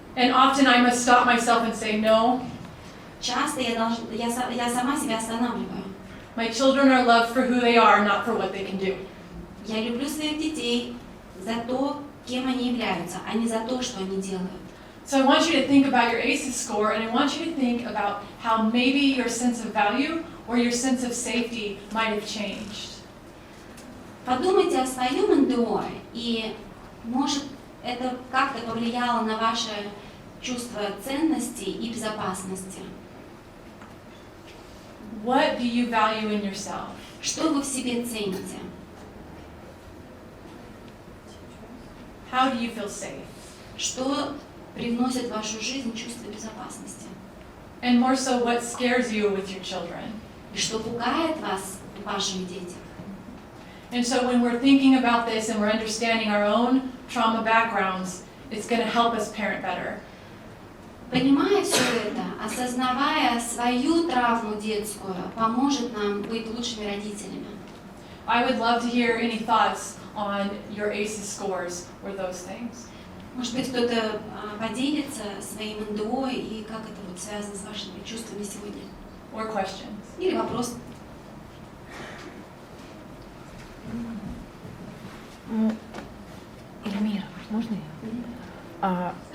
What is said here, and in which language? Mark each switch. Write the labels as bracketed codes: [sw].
[en] And often I must stop myself and say no. [ru] Часто я сама себя останавливаю. [en] My children are loved for who they are, not for what they can do. [ru] Я люблю своих детей за то, кем они являются, а не за то, что они делают. [en] So I want you to think about your ACEs score, and I want you to think about how maybe your sense of value or your sense of safety might have changed. [ru] Подумайте о своем НДО, и может это как-то повлияло на ваше чувство ценности и безопасности. [en] What do you value in yourself? [ru] Что вы в себе цените? [en] How do you feel safe? [ru] Что привносит в вашу жизнь чувство безопасности? [en] And more so, what scares you with your children? [ru] И что пугает вас в ваших детях? [en] And so when we're thinking about this and we're understanding our own trauma backgrounds, it's going to help us parent better. [ru] Понимая все это, осознавая свою травму детскую, поможет нам быть лучшими родителями. [en] I would love to hear any thoughts on your ACEs scores or those things. [ru] Может быть, кто-то поделится своим НДО и как это вот связано с вашими чувствами сегодня. [en] Or questions. [ru] Или вопрос. Эльмира, можно я?